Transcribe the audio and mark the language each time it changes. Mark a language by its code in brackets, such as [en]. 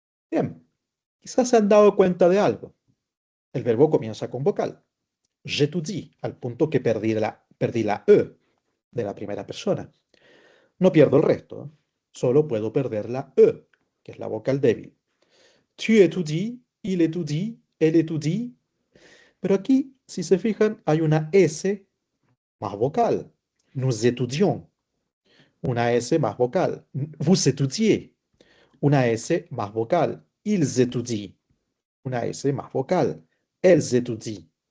[es] Bien, quizás se han dado cuenta de algo. El verbo comienza con vocal. J'étudie, al punto que perdí la E de la primera persona. No pierdo el resto, ¿eh? Solo puedo perder la E, que es la vocal débil. [fr] Tu étudies, il étudie, elle étudie. [es] Pero aquí, si se fijan, hay una S más vocal. [fr] Nous étudions. [es] Una S más vocal. [fr] Vous étudiez. [es] Una S más vocal. [fr] Ils étudient. [es] Una S más vocal. [fr] Elles étudient.